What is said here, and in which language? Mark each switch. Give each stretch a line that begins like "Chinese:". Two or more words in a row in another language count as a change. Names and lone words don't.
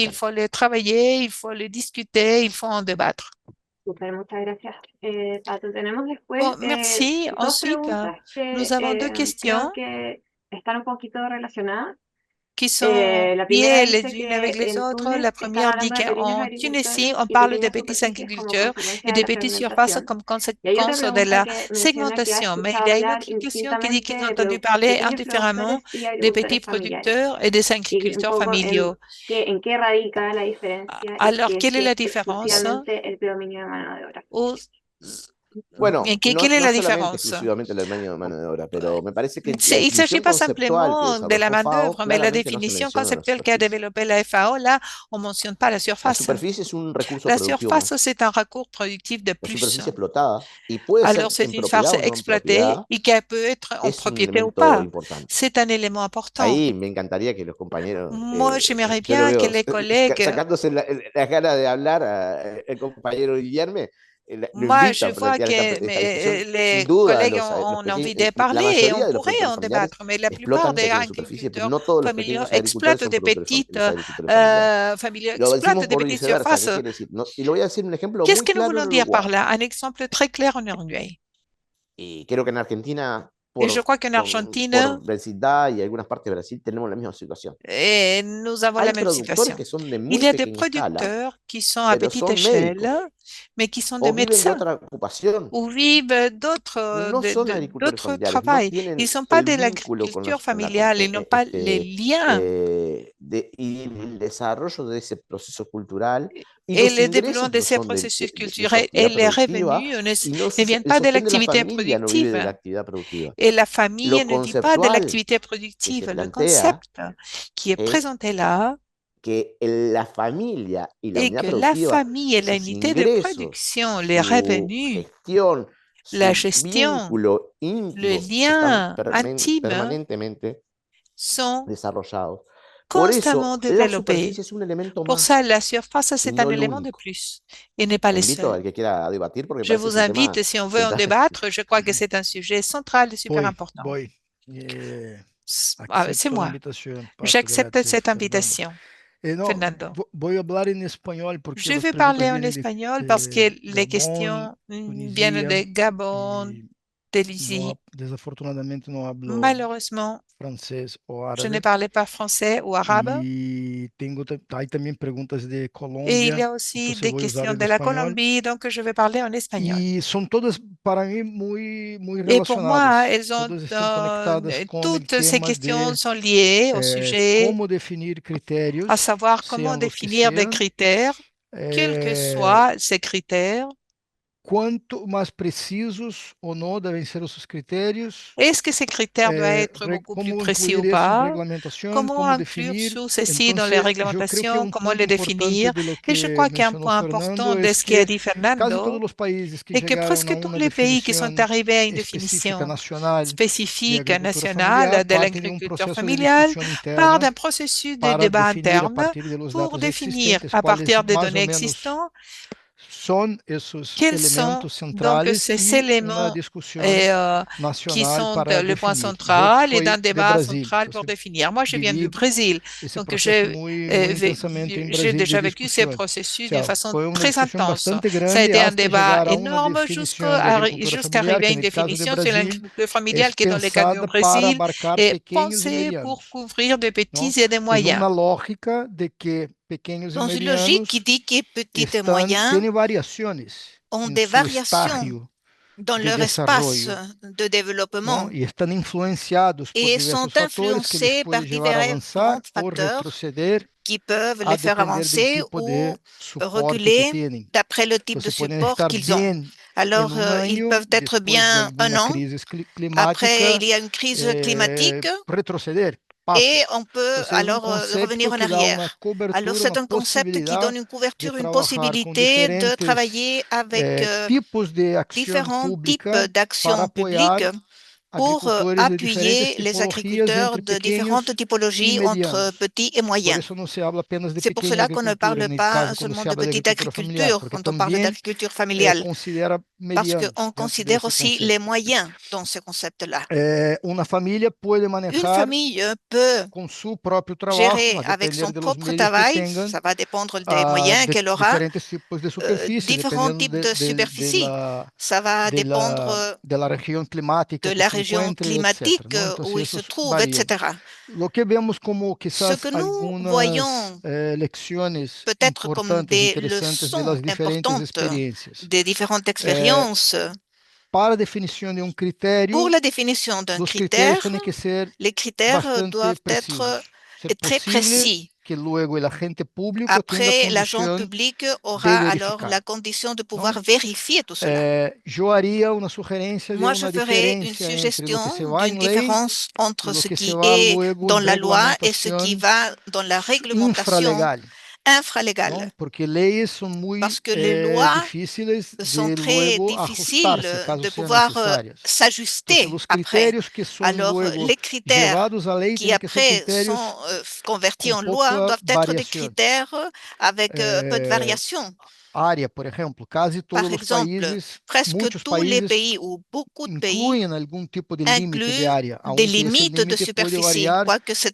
Spanish: discutan.
French: faut le travailler, il faut le discuter, il faut en débattre.
Spanish: Super, muchas gracias, Pato. Tenemos después
French: Bon, merci.
Spanish: dos
French: Ensuite,
Spanish: preguntas
French: nous
Spanish: que
French: avons deux questions
Spanish: creo que están un poquito relacionadas.
French: qui sont
Spanish: La primera
French: liées les
Spanish: dice
French: unes
Spanish: que
French: avec les
Spanish: en
French: autres.
Spanish: Túnez
French: La
Spanish: están
French: première dit
Spanish: hablando de pequeños
French: qu'en Tunisie,
Spanish: agricultores
French: on
Spanish: y
French: parle de
Spanish: pequeñas
French: petits
Spanish: superficies como
French: agriculteurs
Spanish: consecuencia
French: et
Spanish: de
French: des
Spanish: la
French: petits surfaces
Spanish: fragmentación.
French: comme
Spanish: Y hay otra
French: conséquence de
Spanish: pregunta
French: la
Spanish: que menciona que ha
French: segmentation. Mais il y
Spanish: escuchado
French: a une
Spanish: hablar
French: autre question qui dit qu'ils ont
Spanish: indistintamente de
French: entendu parler
Spanish: pequeños
French: indifféremment
Spanish: productores y
French: des petits
Spanish: agricultores familiares.
French: producteurs et des
Spanish: Y un
French: agriculteurs
Spanish: poco
French: familiaux.
Spanish: en qué radica la diferencia y
French: Alors,
Spanish: que
French: quelle est
Spanish: si
French: la
Spanish: es
French: différence?
Spanish: exclusivamente el predominio de mano de obra. Bueno,
French: Quelle est
Spanish: no
French: la
Spanish: solamente
French: différence?
Spanish: exclusivamente el dominio de mano de obra, pero me parece que la
French: Il ne s'agit
Spanish: definición
French: pas
Spanish: conceptual que
French: simplement de la
Spanish: desarrolló FAO
French: main-d'œuvre, mais la
Spanish: claramente no se
French: définition
Spanish: menciona en la
French: conceptuelle qu'a
Spanish: superficie.
French: développée la FAO, là, on ne mentionne pas la
Spanish: La
French: surface.
Spanish: superficie es un recurso
French: La
Spanish: productivo
French: surface,
Spanish: más.
French: c'est un recours productif de
Spanish: La
French: plus.
Spanish: superficie explotada, y puede
French: Alors,
Spanish: ser
French: c'est
Spanish: en
French: une
Spanish: propiedad
French: farce
Spanish: o no en
French: exploitée
Spanish: propiedad,
French: et qui peut être en
Spanish: es un
French: propriété ou
Spanish: elemento
French: pas.
Spanish: importante.
French: C'est un élément important.
Spanish: Ahí me encantaría que los compañeros,
French: Moi, j'aimerais
Spanish: yo lo
French: bien que
Spanish: veo
French: les collègues,
Spanish: sacándose las ganas de hablar el compañero Guillermo, lo
French: moi,
Spanish: invito
French: je
Spanish: a
French: vois
Spanish: plantear
French: que
Spanish: esta discusión. Sin
French: les
Spanish: duda,
French: collègues
Spanish: los
French: ont envie de
Spanish: pequeños, la
French: parler et on
Spanish: mayoría de los
French: pourrait
Spanish: productores
French: en
Spanish: familiares
French: débattre, mais la plupart
Spanish: explotan
French: des
Spanish: pequeñas superficies, pero
French: agriculteurs
Spanish: no todos los
French: familiaux
Spanish: pequeños agriculteurs
French: exploitent
Spanish: son
French: des petites,
Spanish: los agricultores familiares.
French: familiaux
Spanish: Lo
French: exploitent
Spanish: decimos
French: des
Spanish: por
French: petites
Spanish: viceversa, ¿qué
French: surfaces.
Spanish: quiere decir? Y lo voy a decir un ejemplo
French: Qu'est-ce
Spanish: muy
French: que nous
Spanish: claro
French: voulons
Spanish: en
French: dire par
Spanish: Uruguay.
French: là? Un exemple très clair en Uruguay.
Spanish: Y creo que en Argentina,
French: Et je crois qu'en Argentine,
Spanish: por vecindad y algunas partes de Brasil, tenemos la misma situación.
French: et nous avons
Spanish: Hay
French: la même
Spanish: productores
French: situation.
Spanish: que son de
French: Il
Spanish: muy
French: y a des
Spanish: pequeña escala,
French: producteurs qui sont à
Spanish: pero
French: petite
Spanish: son
French: échelle,
Spanish: médicos
French: mais qui sont des
Spanish: o viven de
French: médecins
Spanish: otra ocupación.
French: ou vivent d'autres
Spanish: No son agricultores familiares, no
French: travail. Ils
Spanish: tienen
French: ne sont pas
Spanish: el
French: de
Spanish: vínculo con
French: l'agriculture familiale, ils n'ont pas les liens
Spanish: y el desarrollo de ese proceso cultural y
French: et
Spanish: los
French: le développement
Spanish: ingresos
French: de
Spanish: no
French: ces
Spanish: son
French: processus
Spanish: de su
French: culturels et
Spanish: actividad
French: les
Spanish: productiva
French: revenus
Spanish: y
French: ne viennent
Spanish: el
French: pas de
Spanish: sostén de la
French: l'activité
Spanish: familia no vive de
French: productive.
Spanish: la actividad productiva.
French: Et la famille
Spanish: Lo
French: ne dit pas de
Spanish: conceptual
French: l'activité
Spanish: que se
French: productive. Le
Spanish: plantea
French: concept qui est
Spanish: es
French: présenté là
Spanish: que la familia y la
French: est
Spanish: unidad
French: que la
Spanish: productiva,
French: famille et
Spanish: sus
French: l'unité de
Spanish: ingresos,
French: production, les
Spanish: su
French: revenus,
Spanish: gestión,
French: la
Spanish: su
French: gestion,
Spanish: vínculo
French: le
Spanish: íntimo están
French: lien intime
Spanish: permanentemente
French: sont
Spanish: desarrollados. Por
French: constamment
Spanish: eso, la
French: développés.
Spanish: superficie es un elemento
French: Pour
Spanish: más
French: ça, la surface,
Spanish: y
French: c'est
Spanish: no
French: un
Spanish: el
French: élément de
Spanish: único.
French: plus et n'est pas le
Spanish: Invito al
French: seul.
Spanish: que quiera debatir porque me
French: Je
Spanish: parece que
French: vous
Spanish: es un tema
French: invite, si on veut en
Spanish: central.
French: débattre, je crois que c'est un sujet central et super important.
Spanish: Poi,
French: C'est
Spanish: accepto la
French: moi.
Spanish: invitación, Pato,
French: J'accepte
Spanish: gracias,
French: cette
Spanish: Fernando.
French: invitation,
Spanish: No,
French: Fernando.
Spanish: voy a hablar en español porque
French: Je
Spanish: las
French: vais
Spanish: preguntas
French: parler en
Spanish: vienen
French: espagnol
Spanish: de
French: parce que les
Spanish: Gabón,
French: questions viennent
Spanish: Tunisie
French: de Gabon,
Spanish: y
French: d'Elizy.
Spanish: Desafortunadamente não hablo
French: Malheureusement,
Portuguese: francês ou
French: je ne
Portuguese: árabe.
French: parlais pas français ou arabe.
Portuguese: E aí também perguntas de
French: Et il y
Portuguese: Colômbia,
French: a aussi
Portuguese: então
French: des
Portuguese: eu vou usar
French: questions
Portuguese: o
French: de la
Portuguese: espanhol.
French: Colombie, donc je vais parler en espagnol.
Portuguese: E são todas, para mim, muito
French: Et pour moi,
Portuguese: relacionadas.
French: elles ont,
Portuguese: Todas estão conectadas com o
French: toutes ces
Portuguese: tema
French: questions
Portuguese: de
French: sont liées au sujet,
Portuguese: como definir critérios,
French: à savoir comment
Portuguese: sejam os que
French: définir des
Portuguese: sejam,
French: critères, quels que soient ces critères.
Portuguese: quanto mais precisos ou não devem ser os critérios,
French: Est-ce que ces critères doivent être beaucoup plus
Portuguese: como
French: précis
Portuguese: incluir
French: ou
Portuguese: isso em
French: pas?
Portuguese: regulamentação,
French: Comment
Portuguese: como
French: inclure
Portuguese: definir.
French: tout ceci
Portuguese: Então,
French: dans les
Portuguese: eu creio que
French: réglementations? Comment
Portuguese: ponto
French: le
Portuguese: importante
French: définir?
Spanish: de lo
French: Et je
Portuguese: que
French: crois qu'un
Portuguese: mencionou
French: point
Portuguese: Fernando
French: important de
Portuguese: é
French: ce qu'a dit
Portuguese: que quase todos
French: Fernando
Portuguese: os países que
French: est que
Portuguese: chegaram a
French: presque tous
Portuguese: uma
French: les pays qui
Portuguese: definição
French: sont arrivés à une
Portuguese: específica
French: définition
Portuguese: nacional de
French: spécifique
Portuguese: agricultura
French: nationale
Portuguese: familiar
French: de
Portuguese: partem de
French: l'agriculture
Portuguese: processo de
French: familiale
Portuguese: discussão
French: part
Portuguese: interna
French: d'un processus de
Portuguese: para
French: débat
Portuguese: definir a
French: interne
Spanish: partir de los
French: pour
Portuguese: dados
French: définir
Portuguese: existentes
French: à
Portuguese: quais
French: partir des
Portuguese: mais
French: données
Portuguese: ou menos
French: existantes
Portuguese: são esses
French: quels sont
Portuguese: elementos
French: donc
Portuguese: centrais
French: ces
Portuguese: e uma
French: éléments
Portuguese: discussão
French: qui
Portuguese: nacional
French: sont
Portuguese: para
French: le point
Portuguese: definir. Eu
French: central et
Portuguese: sou
French: d'un
Portuguese: de
French: débat
Portuguese: Brasil,
French: central
Portuguese: então
French: pour définir. Moi, je viens du
Portuguese: vivi
French: Brésil,
Portuguese: esse
French: donc
Portuguese: processo muito intensamente em
French: j'ai
Portuguese: Brasil de
French: déjà vécu ces
Portuguese: discussão.
French: processus d'une façon
Portuguese: Foi uma
French: très
Portuguese: discussão
French: intense.
Portuguese: bastante
French: Ça a
Portuguese: grande
French: été un
Portuguese: até
French: débat
Portuguese: chegar a uma
French: énorme
Portuguese: definição de agricultura
French: jusqu'à
Portuguese: familiar,
French: arriver à
Portuguese: que
French: une
Portuguese: no caso do
French: définition sur
Portuguese: Brasil
French: l'agriculture
Portuguese: é
French: familiale qui est dans le cas du
Portuguese: pensada para
French: Brésil
Portuguese: abarcar
French: et
Portuguese: pequenos e
French: pensée pour
Portuguese: medianos.
French: couvrir des petits
Portuguese: Não?
French: et des
Portuguese: Em
French: moyens.
Portuguese: uma lógica de que pequenos e
French: Dans une logique qui
Portuguese: medianos
French: dit que petits et moyens
Portuguese: têm variações
French: ont
Portuguese: em
French: des
Portuguese: seu
French: variations
Portuguese: estágio
French: dans
Portuguese: de
French: leur espace
Portuguese: desarrollo,
French: de développement
Portuguese: não? E estão influenciados por
French: et sont
Portuguese: diversos fatores que les
French: influencés par
Portuguese: podem levar a avançar
French: différents
Portuguese: ou
French: facteurs
Portuguese: retroceder
French: qui peuvent
Portuguese: a
French: les faire
Portuguese: depender do
French: avancer
Portuguese: tipo
French: ou
Portuguese: de suporte que
French: reculer
Portuguese: têm.
French: d'après le type
Portuguese: Então,
French: de
Portuguese: se podem
French: support
Portuguese: estar
French: qu'ils ont.
Portuguese: bem em
French: Alors, ils
Portuguese: ano,
French: peuvent être
Portuguese: depois de
French: bien un
Portuguese: alguma
French: an,
Portuguese: crise
French: après il
Portuguese: climática,
French: y a une crise climatique
Portuguese: retroceder, passa.
French: et on peut
Portuguese: Então, é
French: alors revenir
Portuguese: conceito
French: en
Portuguese: que dá uma
French: arrière. Alors,
Portuguese: cobertura,
French: c'est
Portuguese: uma
French: un concept qui donne
Portuguese: possibilidade
French: une
Portuguese: de
French: couverture, une
Portuguese: trabalhar com
French: possibilité de
Portuguese: diferentes
French: travailler avec
Portuguese: tipos de ação
French: différents types
Portuguese: pública para
French: d'actions
Portuguese: apoiar
French: publiques pour
Portuguese: agricultores de diferentes
French: appuyer les
Portuguese: tipologias
French: agriculteurs
Portuguese: entre
French: de
Portuguese: pequenos
French: différentes
Portuguese: e
French: typologies entre
Portuguese: medianos.
French: petits et
Portuguese: Por
French: moyens.
Portuguese: isso não se habla apenas de
French: C'est pour
Portuguese: pequena
French: cela qu'on ne
Portuguese: agricultura,
French: parle
Portuguese: nesse
French: pas
Portuguese: caso, quando se
French: seulement
Portuguese: de
Spanish: habla de
French: petite
Portuguese: agricultura familiar,
French: agriculture
Portuguese: porque
French: quand on parle
Portuguese: também
French: d'agriculture familiale,
Portuguese: considera
French: parce
Portuguese: medianos
French: qu'on
Portuguese: dentro
French: considère
Portuguese: desse
French: aussi
Portuguese: conceito.
French: les moyens dans ce concept-là.
Portuguese: Uma família pode
French: Une
Portuguese: manejar
French: famille peut
Portuguese: com seu próprio trabalho,
French: gérer
Portuguese: a
French: avec
Portuguese: depender
French: son
Portuguese: dos
French: propre
Portuguese: meios que
French: travail,
Portuguese: tenham,
French: ça va dépendre des moyens
Portuguese: de
French: qu'elle aura,
Portuguese: diferentes tipos de superfície,
French: différents
Portuguese: dependendo
French: types de superficie. Ça va dépendre
Portuguese: da região climática
French: de
Portuguese: que
French: la
Portuguese: se
French: région
Portuguese: encontre,
French: climatique
Portuguese: etc. Não? Então,
French: où il se
Portuguese: isso
French: trouve,
Portuguese: varia.
French: etc.
Portuguese: O que vemos como
French: Ce
Portuguese: quizás
French: que nous
Portuguese: algumas
French: voyons
Portuguese: lecciones
French: peut-être comme
Portuguese: importantes,
French: des
Portuguese: interessantes
French: leçons
Portuguese: das diferentes
French: importantes
Portuguese: experiências.
French: des différentes expériences.
Portuguese: Para a definição de critério,
French: Pour la définition d'un
Portuguese: os critérios
French: critère,
Portuguese: têm que ser
French: les critères
Portuguese: bastante
French: doivent
Portuguese: precisos.
French: être
Portuguese: Ser
French: très
Portuguese: possível
French: précis.
Portuguese: que luego o agente público tenha
French: Après, l'agent
Portuguese: condição
French: public
Portuguese: de
French: aura alors
Portuguese: verificar.
French: la condition de pouvoir
Portuguese: Não?
French: vérifier tout cela.
Portuguese: Eu haria uma sugerência de
French: Moi, je
Portuguese: uma
French: ferai une
Portuguese: diferença entre o
French: suggestion
Portuguese: que se vai
French: d'une
Portuguese: em lei
French: différence
Portuguese: e
French: entre
Portuguese: o
French: ce
Portuguese: que se
French: qui
Portuguese: vai
French: est
Portuguese: luego
French: dans
Portuguese: em
French: la loi et ce qui
Portuguese: regulamentação
French: va dans la réglementation
Portuguese: infralegal.
French: infralégale.
Portuguese: Não? Porque leis são muito
French: Parce que les lois
Portuguese: difíceis
French: sont
Portuguese: de
French: très
Portuguese: luego
French: difficiles
Portuguese: ajustar-se caso
French: de
Portuguese: sejam
French: pouvoir
Portuguese: necessárias.
French: s'ajuster
Portuguese: Então, os
French: après.
Portuguese: critérios que são
French: Alors,
Portuguese: luego
French: les critères
Portuguese: levados à lei
French: qui
Portuguese: têm que ser
French: après
Portuguese: critérios
French: sont convertis
Portuguese: com
French: en loi
Portuguese: pouca
French: doivent être des
Portuguese: variação.
French: critères avec peu de variations.
Portuguese: Área, por exemplo, quase
French: Par
Portuguese: todos os
French: exemple,
Portuguese: países,
French: presque
Portuguese: muitos
French: tous les
Portuguese: países
French: pays ou beaucoup de pays
Portuguese: incluem algum tipo de limite de
French: incluent
Portuguese: área,
French: des
Portuguese: aunque esse
French: limites de
Portuguese: limite pode
French: superficie,
Portuguese: variar
French: quoique cette